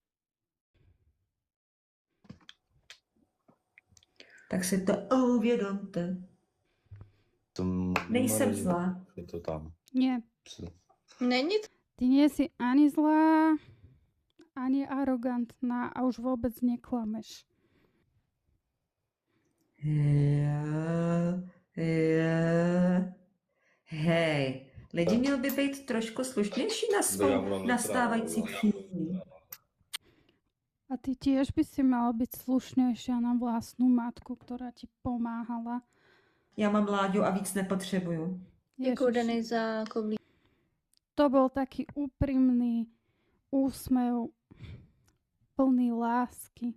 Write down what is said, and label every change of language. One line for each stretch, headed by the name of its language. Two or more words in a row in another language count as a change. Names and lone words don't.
Czech: Tak si to uvědomte. Nejsem zlá. Je to tam.
Slovak: Nie,
Czech: Není to
Slovak: ty nie si ani zlá, ani arogantná a už vôbec neklameš.
Czech: Hej, lidi měl by být trošku slušnější na svou nastávající příjmu.
Slovak: A ty tiež by si mala byť slušnejšia na vlastnú matku, ktorá ti pomáhala.
Czech: Já mám Láďu a víc nepotřebuju. jako Ježiš. Denis za koblí.
Slovak: To bol taký úprimný úsmev, plný lásky.